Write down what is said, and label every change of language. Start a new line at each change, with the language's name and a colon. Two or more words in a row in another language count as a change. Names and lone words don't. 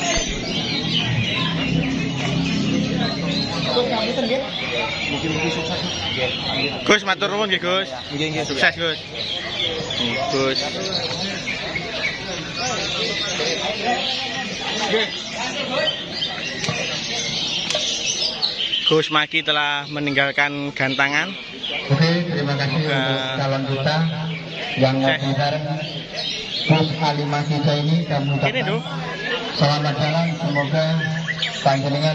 Indonesian: Mungkin sukses.
Javanese: Gus matur nuwun nggih Gus. Nggih.
Indonesian: Sukses Gus. Gus. Gus Maki telah meninggalkan gantangan. Oke, terima kasih untuk calon kita yang lagi bareng Gus Ali Maki ini. Kami ucapkan selamat jalan, semoga panjenengan